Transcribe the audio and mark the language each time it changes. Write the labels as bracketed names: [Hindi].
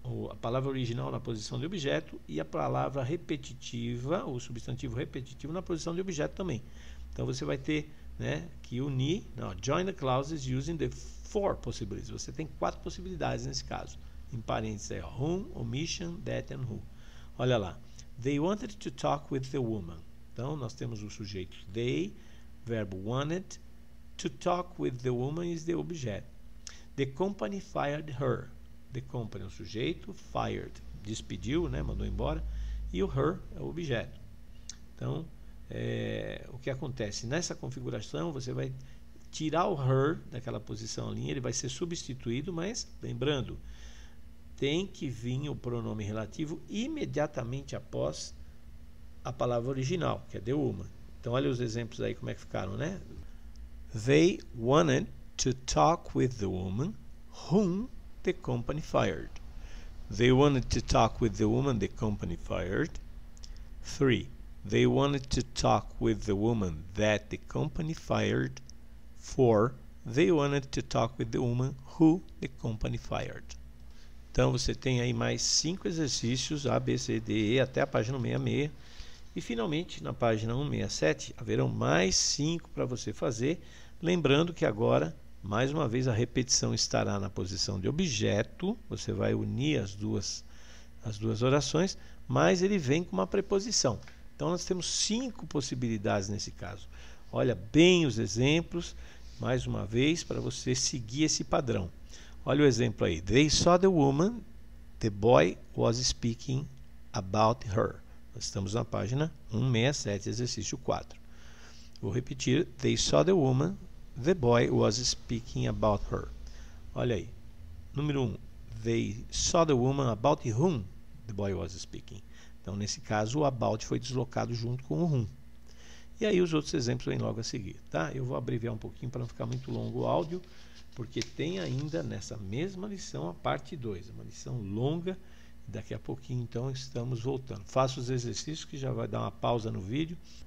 [Portuguese] A palavra original na posição de objeto e a palavra repetitiva, o substantivo repetitivo, na posição de objeto também. Então você vai ter que unir, [English] join the clauses using the 4 possibilities. [Portuguese] Você tem 4 possibilidades nesse caso. Em parênteses é whom, omission, that and who. Olha lá. [English] They wanted to talk with the woman. [Portuguese] Então nós temos o sujeito they, verbo wanted. [English] To talk with the woman is the objeto. The company fired her. [Portuguese] The company é o sujeito, fired, despediu, mandou embora, e o her é o objeto. Então, o que acontece? Nessa configuração, você vai tirar o her daquela posição ali, ele vai ser substituído, mas, lembrando, tem que vir o pronome relativo imediatamente após a palavra original, que é the woman. Então, olha os exemplos aí, como é que ficaram, né? [English] They wanted to talk with the woman whom the company fired. They wanted to talk with the woman the company fired. 3. They wanted to talk with the woman that the company fired. 4. They wanted to talk with the woman who the company fired. [Portuguese] Então você tem aí mais 5 exercícios A, B, C, D, E até a página 166. E finalmente na página 167 haverão mais 5 para você fazer. Lembrando que agora, mais uma vez, a repetição estará na posição de objeto. Você vai unir as duas orações, mas ele vem com uma preposição. Então nós temos 5 possibilidades nesse caso. Olha bem os exemplos, mais uma vez, para você seguir esse padrão. Olha o exemplo aí. [English] They saw the woman, the boy was speaking about her. [Portuguese] Nós estamos na página 167, exercício 4. Vou repetir. [English] They saw the woman, the boy was speaking about her. [Portuguese] Olha aí. Número 1. [English] They saw the woman about whom the boy was speaking. [Portuguese] Então, nesse caso, o about foi deslocado junto com o whom. E aí os outros exemplos vêm logo a seguir, tá? Eu vou abreviar um pouquinho para não ficar muito longo o áudio, porque tem ainda nessa mesma lição a parte 2, uma lição longa. Daqui a pouquinho, então, estamos voltando. Faça os exercícios que já vai dar uma pausa no vídeo.